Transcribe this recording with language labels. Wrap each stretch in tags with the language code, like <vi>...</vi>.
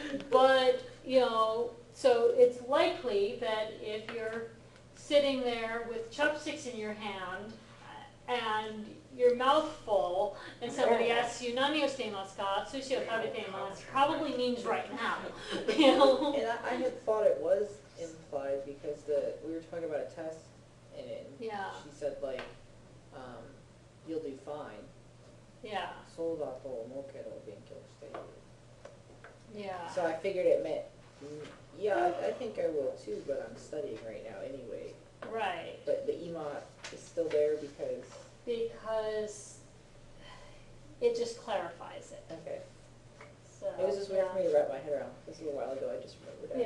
<en>But, so it's likely that if you're sitting there with chopsticks in your hand and your mouth full, and somebody asks you,</en> <ja>"Nani o shiteimasu ka? Sushi o tabeteimasu,"</ja> <en>probably means right now. And I had thought it was implied because we were talking about a test, and Yeah. she said you'll do fine. Yeah,</en> <ja>そうだと思うけど勉強している.</ja> <en>yeah. So I figured it meant, yeah, I think I will too, but I'm studying right now anyway. Right, But the ima is still there because, because it just clarifies it. okay. So, It was just weird for me to wrap my head around. This was a while ago, I just remembered</en>